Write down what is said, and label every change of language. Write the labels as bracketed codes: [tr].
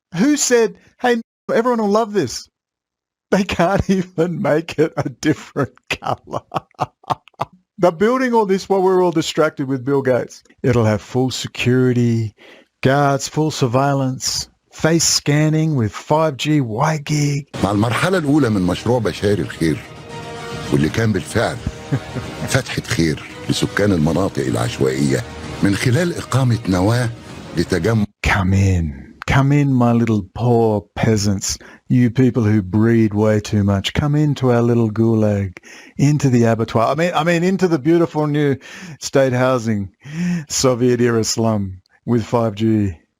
[en] Who said, hey, everyone will love this? They can't even make it a different color. They're building all this while we're all distracted with Bill Gates. It'll have full security, guards, full surveillance, face scanning with 5G Y-gig. [ar] مع المرحلة الأولى من مشروع بشار الخير واللي كان بالفعل فتحة خير لسكان المناطق العشوائية من خلال إقامة نواة لتجمع. [en] Come in, my little poor peasants, you people who breed way too much. Come into our little gulag, into the abattoir. I mean, into the beautiful new state housing, Soviet-era slum with 5G.